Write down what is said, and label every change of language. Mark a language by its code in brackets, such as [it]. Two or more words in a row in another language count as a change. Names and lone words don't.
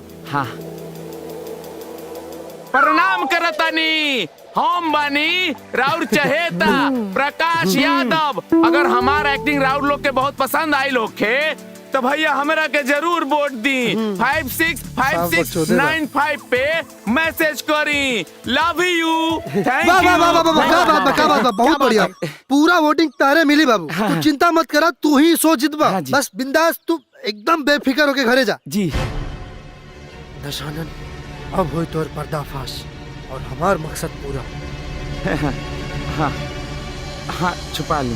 [bho] हाँ प्रणाम करतानी, हम बानी राउर चहेता प्रकाश यादव। अगर हमारा एक्टिंग राउर लोग के बहुत पसंद आई लोग के तो भैया हमरा के जरूर वोट दी। 565695 पे मैसेज करी। [en] Love you. Thank you. [bho] बहुत बढ़िया, पूरा वोटिंग तारे मिली बाबू। तू चिंता मत करा, तू ही सो जितबा। बस बिंदास तू एकदम बेफिक्र होके घरे जा। जी दशानन, अब हो तोर पर्दाफाश और हमार मकसद पूरा। हाँ हाँ छुपा ली।